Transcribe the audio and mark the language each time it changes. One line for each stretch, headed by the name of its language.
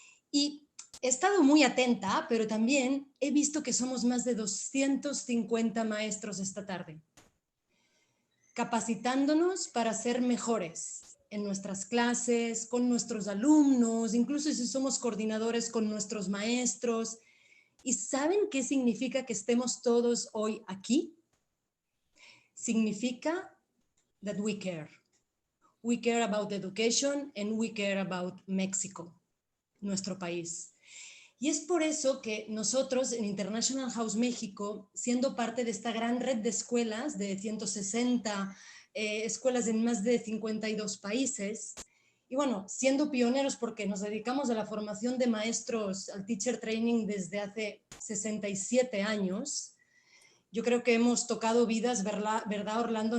Spanish: Y he estado muy atenta, pero también he visto que somos más de 250 maestros esta tarde, capacitándonos para ser mejores en nuestras clases, con nuestros alumnos, incluso si somos coordinadores con nuestros maestros. ¿Y saben qué significa que estemos todos hoy aquí? Significa
English: that we care. We care about education and we care about Mexico,
Spanish: nuestro país. Y es por eso que nosotros en International House México, siendo parte de esta gran red de escuelas, de 160 escuelas en más de 52 países, y bueno, siendo pioneros porque nos dedicamos a la formación de maestros, al teacher training desde hace 67 años, yo creo que hemos tocado vidas, ¿verdad, Orlando?